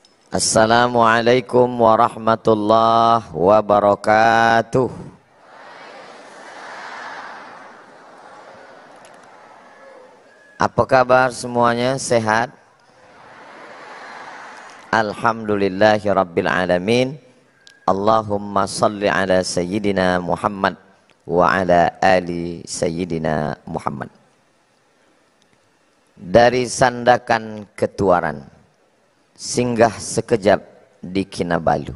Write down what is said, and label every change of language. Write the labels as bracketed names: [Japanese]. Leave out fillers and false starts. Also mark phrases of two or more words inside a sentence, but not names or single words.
[Arabic] السلام عليكم ورحمة الله وبركاته. [Malay] Apa kabar semuanya? Sehat? [Arabic] الحمد لله رب العالمين. اللهم صل على سيدنا محمد وعلى آل سيدنا محمد. [Malay] Dari sandakan ketuaran singgah sekejap di Kinabalu.